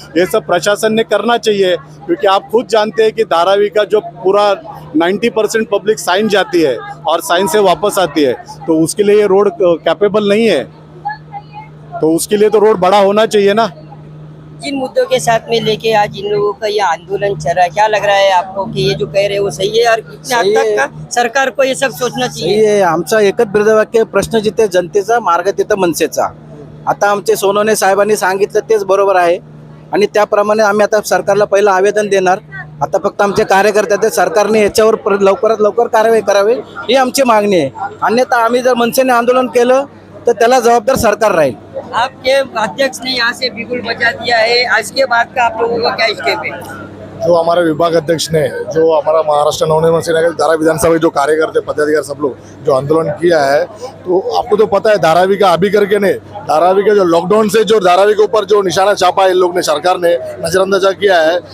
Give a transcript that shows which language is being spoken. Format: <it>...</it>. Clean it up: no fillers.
<hi>ये सब प्रशासन ने करना चाहिए, क्योंकि आप खुद जानते हैं कि धारावी का जो पूरा 90% पब्लिक साइन जाती है और साइन से वापस आती है, तो उसके लिए ये रोड कैपेबल नहीं है. तो उसके लिए तो रोड बड़ा होना चाहिए ना. जिन मुद्दों के साथ में लेके आज इन लोगों का ये आंदोलन चल रहा है, क्या लग रहा है आपको कि ये जो कह रहे हैं वो सही है, और कितने हद तक का सरकार को ये सब सोचना चाहिए?</hi> <mr>सही आहे. आमचा एकच ब्रीदवाक्य, प्रश्न जिथे जनतेचा, मार्ग तिथं मनसेचा. आता आमचे सोनवणे साहेबांनी सांगितलं तेच बरोबर आहे, आणि त्याप्रमाणे आम्ही आता सरकारला पहिलं आवेदन देणार. आता फक्त आमचे कार्यकर्ते आहेत, सरकारने याच्यावर लवकरात लवकर कारवाई करावी ही आमची मागणी आहे. अन्यथा आम्ही जर मनसेने आंदोलन केलं तर त्याला जबाबदार सरकार राहील.</mr> <hi>आपके अध्यक्ष ने यहाँ से बिगुल बजा दिया है, आज के बाद का आप लोगों का क्या स्टेप है? जो हमारे विभाग अध्यक्ष ने, जो हमारा महाराष्ट्र नवनिर्माण सेना के धारावी विधानसभा के जो कार्यकर्ते पदाधिकारी सब लोग जो आंदोलन किया है, तो आपको तो पता है धारावी का अभी करके नहीं, धारावी के जो लॉकडाउन से जो धारावी के ऊपर जो निशाना छापा है इन लोग ने, सरकार ने नजरअंदाजा किया है।</hi>